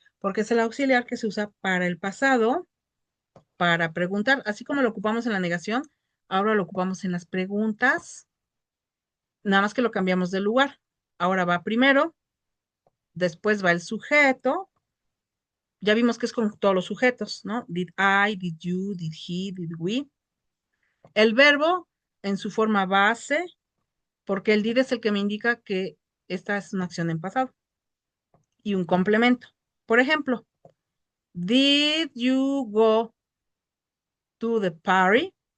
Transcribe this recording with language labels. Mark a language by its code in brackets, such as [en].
[es] Porque es el auxiliar que se usa para el pasado, para preguntar, así como lo ocupamos en la negación, ahora lo ocupamos en las preguntas, nada más que lo cambiamos de lugar. Ahora va primero, después va el sujeto. Ya vimos que es con todos los sujetos, ¿no? [en] Did I, did you, did he, did we. [es] El verbo en su forma base, porque el did es el que me indica que esta es una acción en pasado. Y un complemento. Por ejemplo, [en] did you go to the party?